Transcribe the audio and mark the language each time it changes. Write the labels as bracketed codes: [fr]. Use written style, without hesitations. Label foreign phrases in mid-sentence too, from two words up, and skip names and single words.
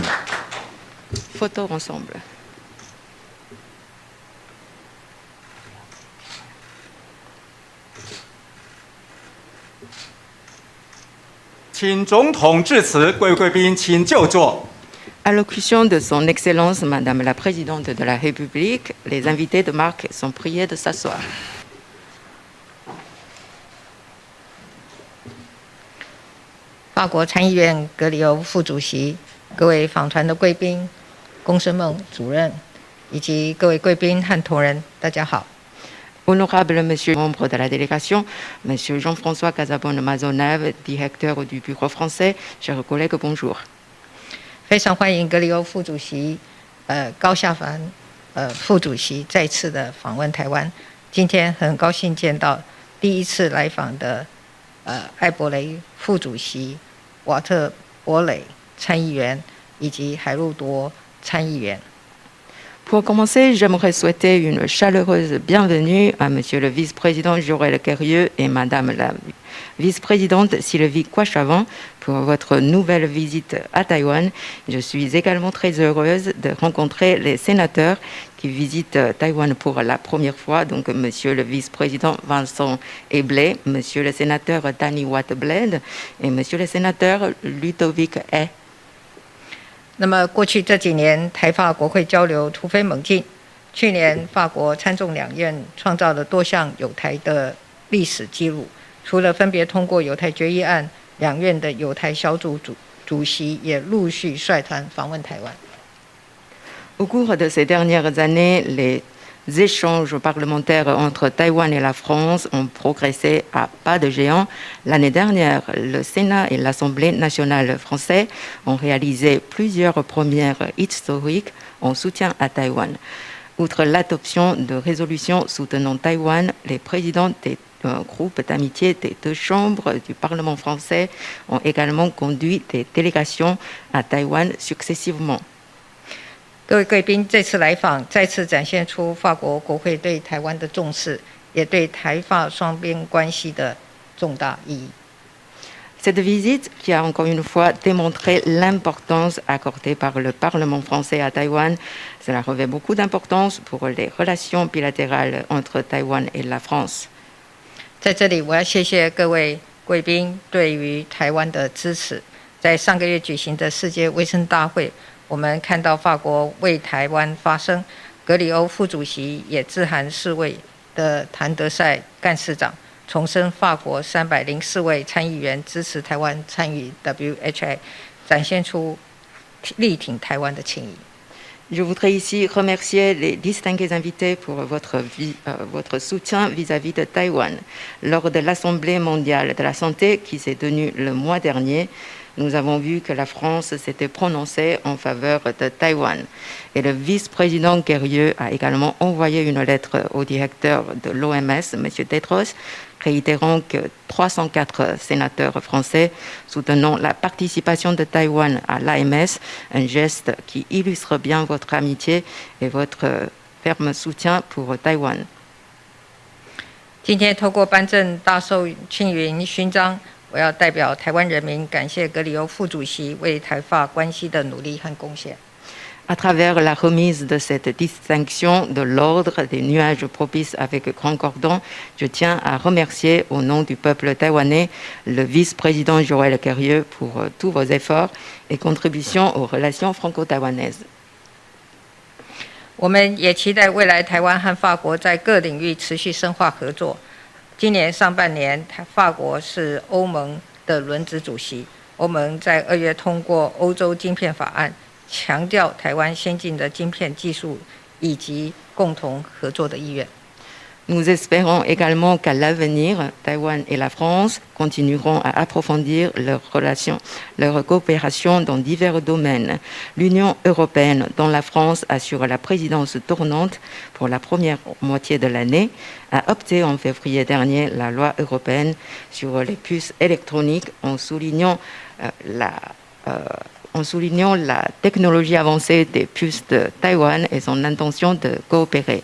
[fr] Photo ensemble. [zh] 请总统致辞，各位贵宾请就座。 [fr] Allocution de Son Excellence Madame la Présidente de la République, les invités de marque sont priés de s'asseoir. [zh] 法国参议院格里欧副主席、各位访团的贵宾、公孙梦主任以及各位贵宾和同仁，大家好。 [fr] Honorable Monsieur membre de la délégation, Monsieur Jean-François Casabonne-Maisonneuve, directeur du bureau français, chers collègues, bonjour. [zh] 非常欢迎格里欧副主席、高夏凡副主席再次的访问台湾。今天很高兴见到第一次来访的艾伯雷副主席、瓦特伯磊参议员以及海路多参议员。 [fr] Pour commencer, j'aimerais souhaiter une chaleureuse bienvenue à Monsieur le vice-président Joël Guerrieux et Madame la vice-présidente Sylvie Kouachavant pour votre nouvelle visite à Taïwan. Je suis également très heureuse de rencontrer les sénateurs qui visitent Taïwan pour la première fois, donc Monsieur le vice-président Vincent Eblé, Monsieur le sénateur Danny Watt-Bled et Monsieur le sénateur Ludovic He. [zh] 那么过去这几年，台法国会交流突飞猛进， 去年法国参众两院创造了多项友台的历史记录，除了分别通过友台决议案，两院的友台小组主席也陆续率团访问台湾。 [fr] Au cours de ces dernières années, les échanges parlementaires entre Taïwan et la France ont progressé à pas de géant. L'année dernière, le Sénat et l'Assemblée nationale française ont réalisé plusieurs premières historiques en soutien à Taïwan. Outre l'adoption de résolutions soutenant Taïwan, les présidents des groupes d'amitié des deux chambres du Parlement français ont également conduit des délégations à Taïwan successivement. [zh] 各位贵宾这次来访，再次展现出法国国会对台湾的重视，也对台法双边关系的重大意义。 [fr] Cette visite qui a encore une fois démontré l'importance accordée par le Parlement français à Taïwan, cela revêt beaucoup d'importance pour les relations bilatérales entre Taïwan et la France. [zh] 在这里，我要谢谢各位贵宾对于台湾的支持。在上个月举行的世界卫生大会，我们看到法国为台湾发声，格里欧副主席也致函世卫的谭德赛干事长，重申法国304位参议员支持台湾参与 WHO， 展现出力挺台湾的情谊。 [fr] Je voudrais ici remercier les distingués invités pour votre soutien vis-à-vis de Taïwan. Lors de l'Assemblée mondiale de la santé qui s'est tenue le mois dernier, nous avons vu que la France s'était prononcée en faveur de Taïwan. Et le vice-président Guerrieux a également envoyé une lettre au directeur de l'OMS, M. Tedros, réitérant que 304 sénateurs français soutenant la participation de Taïwan à l'AMS, un geste qui illustre bien votre amitié et votre ferme soutien pour Taïwan. [zh] 今天透过颁证大寿庆云勋章，我要代表台湾人民感谢格里欧副主席为台法关系的努力和贡献。 [fr] À travers la remise de cette distinction de l'ordre des nuages propices avec grand cordon, je tiens à remercier au nom du peuple taïwanais le vice-président Joël Guerrieux pour tous vos efforts et contributions aux relations franco-taïwanaises. [zh] 我们也期待未来台湾和法国在各领域持续深化合作。今年上半年，法国是欧盟的轮值主席，欧盟在2月通过欧洲晶片法案，强调台湾先进的晶片技术以及共同合作的意愿。 [fr] Nous espérons également qu'à l'avenir, Taïwan et la France continueront à approfondir leurs relations, leur coopération dans divers domaines. L'Union européenne, dont la France assure la présidence tournante pour la première moitié de l'année, a opté en février dernier la loi européenne sur les puces électroniques en soulignant la technologie avancée des puces de Taïwan et son intention de coopérer.